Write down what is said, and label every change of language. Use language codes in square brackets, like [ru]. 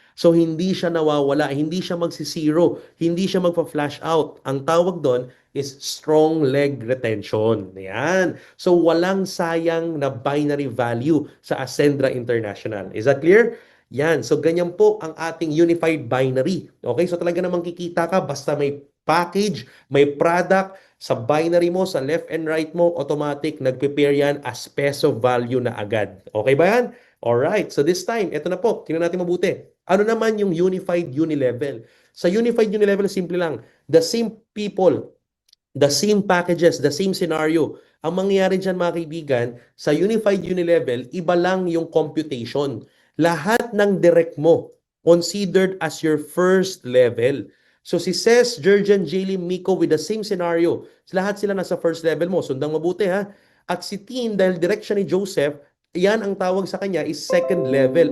[tl] So hindi siya nawawala, hindi siya magsisiro, hindi siya magpa-flash out. Ang tawag doon is [en] strong leg retention. [tl] Yan. So walang sayang na binary value sa Ascendra International. [en] Is that clear? [tl] Yan. So, ganyan po ang ating unified binary. Okay? So, talaga namang kikita ka basta may package, may product, sa binary mo, sa left and right mo, automatic, nag-prepare yan as peso value na agad. Okay ba yan? Alright. So, this time, ito na po. Tingnan natin mabuti. Ano naman yung unified unilevel? Sa unified unilevel, simple lang. [en] The same people, the same packages, the same scenario. [tl] Ang mangyayari dyan mga kaibigan, sa Unified Unilevel, iba lang yung computation. Lahat ng direct mo considered as your first level. So si Ces, Jurgen, Jaylee, Miko [en] with the same scenario. [tl] Lahat sila nasa first level mo. Sundang mabuti ha. At si Tin, dahil direction ni Joseph, yan ang tawag sa kanya is second level.